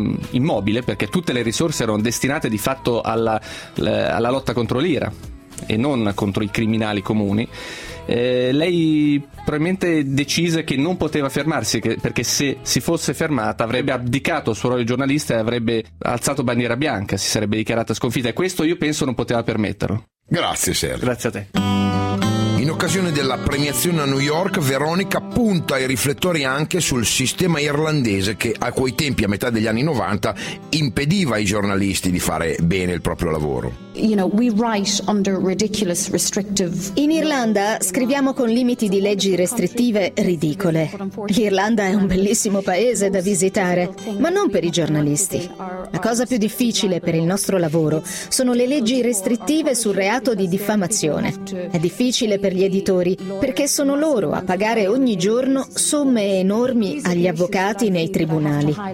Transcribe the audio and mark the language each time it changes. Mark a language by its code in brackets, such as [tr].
[it] immobile, perché tutte le risorse erano destinate di fatto alla lotta contro l'IRA e non contro i criminali comuni, lei probabilmente decise che non poteva fermarsi, perché se si fosse fermata avrebbe abdicato al suo ruolo di giornalista e avrebbe alzato bandiera bianca, si sarebbe dichiarata sconfitta, e questo io penso non poteva permetterlo. Grazie Sergio. Grazie a te. In occasione della premiazione a New York, Veronica punta i riflettori anche sul sistema irlandese che a quei tempi, a metà degli anni 90, impediva ai giornalisti di fare bene il proprio lavoro. [en] You know, we write under ridiculous restrictive... [it] In Irlanda scriviamo con limiti di leggi restrittive ridicole. L'Irlanda è un bellissimo paese da visitare, ma non per i giornalisti. La cosa più difficile per il nostro lavoro sono le leggi restrittive sul reato di diffamazione. È difficile per gli editori, perché sono loro a pagare ogni giorno somme enormi agli avvocati nei tribunali.